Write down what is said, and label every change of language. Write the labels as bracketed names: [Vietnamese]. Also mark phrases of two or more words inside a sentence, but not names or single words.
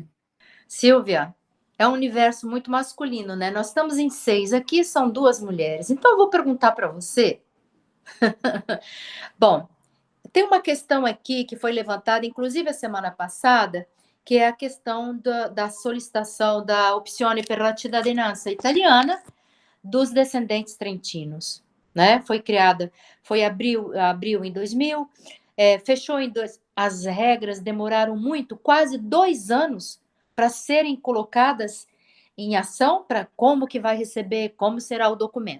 [Portuguese] Silvia, é um universo muito masculino, né? Nós estamos em 6, aqui são 2 mulheres. Então, eu vou perguntar para você. Bom, tem uma questão aqui que foi levantada, inclusive a semana passada, que é a questão da solicitação da [Italian] opzione per la cittadinanza italiana [Portuguese] dos descendentes trentinos, né? Foi abril em 2000, fechou em as regras demoraram muito, quase 2 anos, para serem colocadas em ação, para como que vai receber, como será o documento.